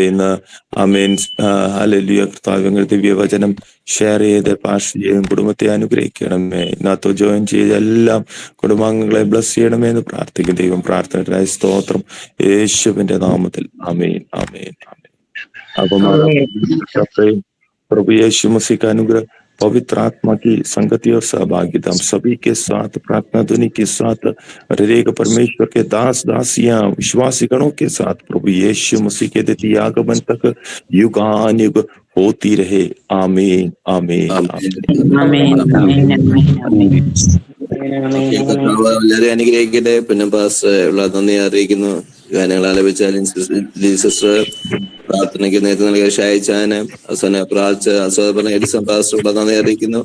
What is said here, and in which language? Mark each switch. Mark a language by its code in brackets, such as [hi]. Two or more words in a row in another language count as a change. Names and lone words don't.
[ml] ഇന്ന് ആമേൻ ഹല്ലേലൂയ കർത്താവേ ദിവ്യവചനം ഷെയർ ചെയ്ത് പാഷൻ ചെയ്തും കുടുംബത്തെ അനുഗ്രഹിക്കണമേ. ഇന്നത്തെ ജോയിൻ ചെയ്ത എല്ലാം കുടുംബാംഗങ്ങളെ ബ്ലസ് ചെയ്യണമേ എന്ന് പ്രാർത്ഥിക്കും ദൈവം. പ്രാർത്ഥനയ്ക്കായി സ്തോത്രം യേശുവിന്റെ നാമത്തിൽ. ആമേൻ ആമേൻ ആമേൻ. [hi] അപ്പം प्रभु यीशु मसीह का अनुग्रह, पवित्र आत्मा की संगति और सहभागिता हम सभी के साथ, प्रार्थना ध्वनि के साथ, हरेक परमेश्वर के दास दासियां विश्वासी गणों के साथ प्रभु यीशु मसीह के द्वितीय आगमन तक युगानुयुग होती रहे. आमीन आमीन [ml] എല്ലാവരെയും അനുഗ്രഹിക്കട്ടെ. പിന്നെ പാസ് ഉള്ള നന്ദി അറിയിക്കുന്നു. ഗാനങ്ങൾ ആലപിച്ച സിസ്റ്റർ, പ്രാർത്ഥനയ്ക്ക് നേതൃത്വം നൽകിയ ഷായിച്ചാന്, അവസാന പ്രാർത്ഥന എഡിസൺ പാസ്റ്ററുള്ള നന്ദി അറിയിക്കുന്നു.